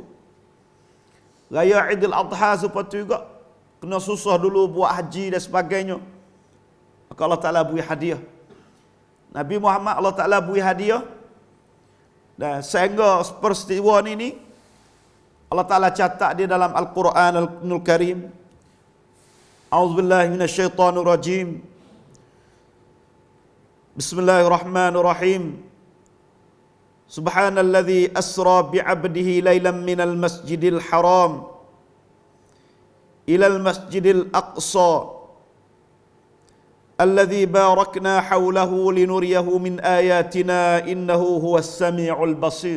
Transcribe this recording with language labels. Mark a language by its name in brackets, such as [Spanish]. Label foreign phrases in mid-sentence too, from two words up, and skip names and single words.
[Malay] Raya Idul Adha seperti juga kena susah dulu buat haji dan sebagainya. Maka Allah Ta'ala beri hadiah. Nabi Muhammad Allah Ta'ala beri hadiah. Dan sehingga peristiwa ni Allah Ta'ala catat dia dalam Al-Quran Al-Qur'anul Karim. [Arabic] أعوذ بالله من الشيطان الرجيم. بسم الله الرحمن الرحيم. سبحان الذي أسرى بعبده ليلا من المسجد الحرام إلى المسجد الأقصى الذي باركنا حوله لنريه من آياتنا إنه هو السميع البصير.